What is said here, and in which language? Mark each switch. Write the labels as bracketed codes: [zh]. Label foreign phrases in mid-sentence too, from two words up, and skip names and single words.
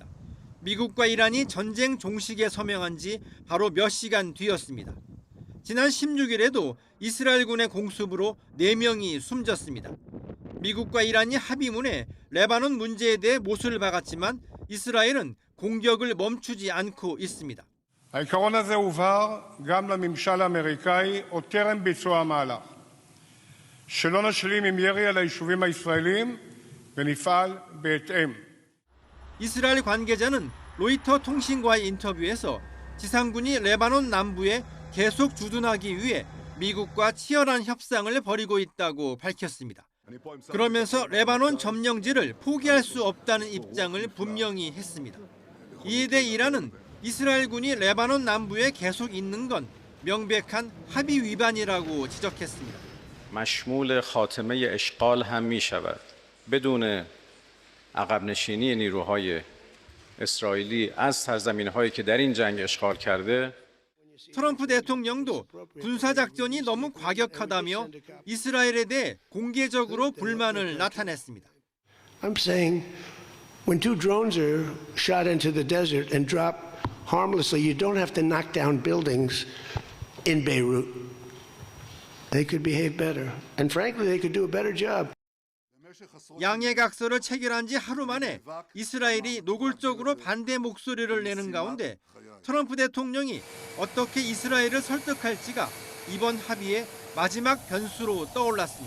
[ko] 미국과 이란이 전쟁 종식에 서명한 지 바로 몇 시간 뒤였습니다. 지난 16일에도 이스라엘군의 공습으로 4명이 숨졌습니다. 미국과 이란이 합의문에 레바논 문제에 대해 못을 박았지만 이스라엘은 공격을 멈추지 않고 있습니다. [he] העיקרון הזה הובהר גם לממשל האמריקאי עוד טרם ביצוע המהלך. שלא נשלים עם ירי על היישובים הישראלים ונפעל בהתאם. [ko] 이스라엘 관계자는 로이터 통신과의 인터뷰에서 지상군이 레바논 남부에 계속 주둔하기 위해 미국과 치열한 협상을 벌이고 있다고 밝혔습니다. 그러면서 레바논 점령지를 포기할 수 없다는 입장을 분명히 했습니다. 이에 대해 이란은 이스라엘군이 레바논 남부에 계속 있는 건 명백한 합의 위반이라고 지적했습니다. [fa] مشمول خاتمه اشغال هم می‌شود. بدون عقب نشینی نیروهای اسرائیلی از سرزمین‌هایی که در این جنگ اشغال کرده [ko] 트럼프 대통령도 군사작전이 너무 과격하다며 이스라엘에 대해 공개적으로 불만을 나타냈습니다. [en] I'm saying when two drones are shot into the desert and drop harmlessly, you don't have to knock down buildings in Beirut. They could behave better. And frankly, they could do a better job. [ko] 양해각서를 체결한 지 하루 만에 이스라엘이 노골적으로 반대 목소리를 내는 가운데 트럼프 대통령이 어떻게 이스라엘을 설득할지가 이번 합의의 마지막 변수로 떠올랐습니다.